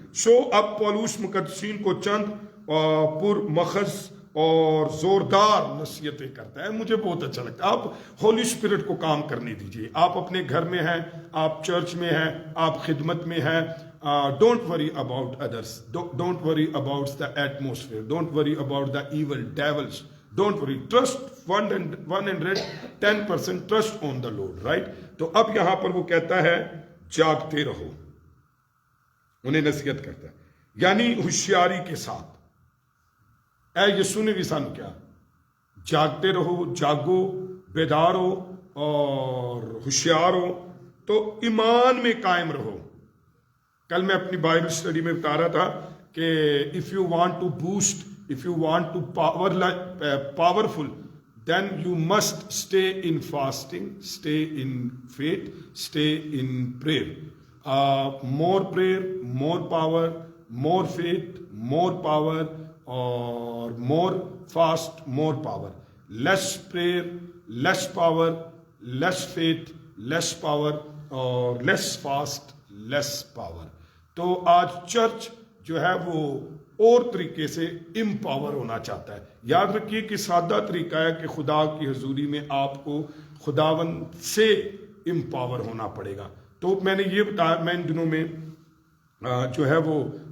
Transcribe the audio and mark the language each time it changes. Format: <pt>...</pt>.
<ur>سو اب پولوس مقدسین کو چند پر مخز اور زوردار نصیحتیں کرتا ہے. مجھے بہت اچھا لگتا ہے. آپ ہولی اسپرٹ کو کام کرنے دیجئے. آپ اپنے گھر میں ہیں، آپ چرچ میں ہیں، آپ خدمت میں ہیں.</ur> <en>Don't worry about others, don't worry about the atmosphere, don't worry about the evil devils. Don't worry, trust 110% trust on the Lord, right?</en> <ur>تو اب یہاں پر وہ کہتا ہے جاگتے رہو، انہیں نصیحت کرتا ہے، یعنی ہوشیاری کے ساتھ. اے یسوع نے بھی سانو کیا، جاگتے رہو، جاگو، بیدار ہو اور ہوشیار ہو. تو ایمان میں قائم رہو. کل میں اپنی بائبل اسٹڈی میں بتا رہا تھا کہ</ur> <en>if you want to boost, if you want to powerful, then you must stay in fasting, stay in faith, stay in prayer. More prayer, more power, more faith, more power, or more fast, more power. Less prayer, less power, less faith, less power, or less fast, less power.</en> <ur>تو آج church جو ہے وہ اور طریقے سے empower ہونا چاہتا ہے. یاد رکھیے کہ سادہ طریقہ ہے کہ خدا کی حضوری میں آپ کو خداوند سے امپاور ہونا پڑے گا. تو میں نے یہ بتایا، میں ان دنوں میں جو ہے وہ</ur>